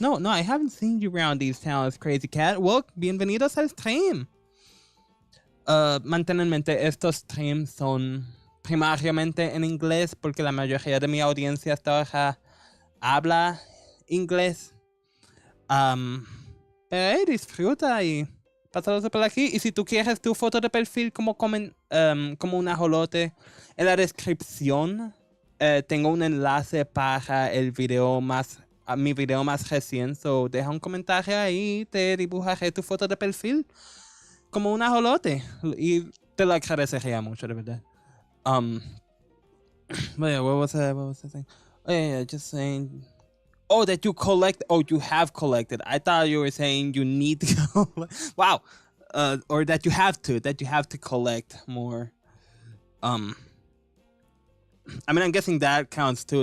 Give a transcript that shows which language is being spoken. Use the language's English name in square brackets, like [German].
[English] No, I haven't seen you around these towns, crazy cat. Well, [Spanish] bienvenidos al stream." Mantén en mente, estos streams son primariamente en inglés porque la mayoría de mi audiencia hasta ahora habla inglés. Pero disfruta y pásalo por aquí. Y si tú quieres tu foto de perfil como un ajolote, en la descripción tengo un enlace para mi video más reciente. So, deja un comentario ahí, te dibujaré tu foto de perfil como un ajolote. Y te lo agradecería mucho, de verdad. [English] But yeah, what was I saying? Oh yeah, just saying. Oh, that you collect. Oh, you have collected. I thought you were saying you need to. Wow. Or that you have to collect more. I mean, I'm guessing that counts too.